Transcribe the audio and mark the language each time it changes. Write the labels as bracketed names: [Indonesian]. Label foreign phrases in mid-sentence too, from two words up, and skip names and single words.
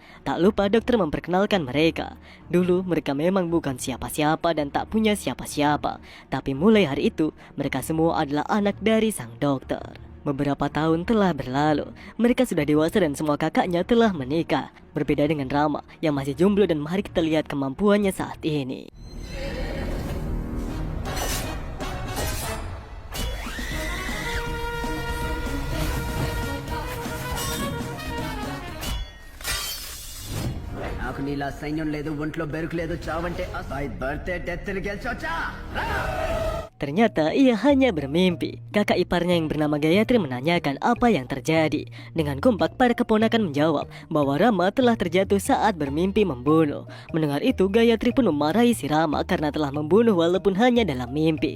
[Indonesian] Tak lupa dokter memperkenalkan mereka. Dulu mereka memang bukan siapa-siapa dan tak punya siapa-siapa. Tapi mulai hari itu mereka semua adalah anak dari sang dokter. Beberapa tahun telah berlalu, mereka sudah dewasa dan semua kakaknya telah menikah. Berbeda dengan Rama yang masih jomblo dan mari kita lihat kemampuannya saat ini. [Telugu] నాకు నీలా సైన్యం లేదు ఒంట్లో బెరుకు లేదు చావంటే అసలు [English] birthday death [Telugu] గెలిచొచ్చా. [Indonesian] Ternyata ia hanya bermimpi. Kakak iparnya yang bernama Gayatri menanyakan apa yang terjadi. Dengan kompak para keponakan menjawab bahwa Rama telah terjatuh saat bermimpi membunuh. Mendengar itu Gayatri pun memarahi si Rama karena telah membunuh walaupun hanya dalam mimpi.